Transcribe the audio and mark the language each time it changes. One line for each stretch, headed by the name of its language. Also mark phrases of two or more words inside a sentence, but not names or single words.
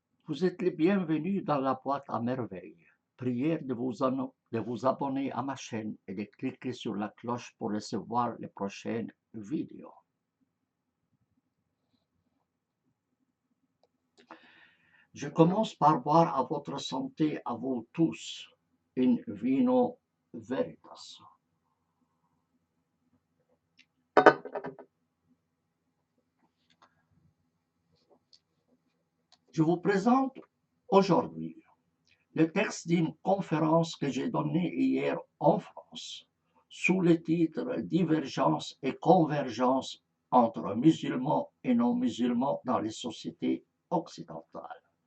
French: Vous êtes les bienvenus dans la boîte à merveilles. Prière de vous abonner à ma chaîne et de cliquer sur la cloche pour recevoir les prochaines vidéos. Je commence par boire à votre santé, à vous tous,
Latin: in vino veritas.
French: Je vous présente aujourd'hui le texte d'une conférence que j'ai donnée hier en France, sous le titre Divergence et convergence entre musulmans et non-musulmans dans les sociétés occidentales.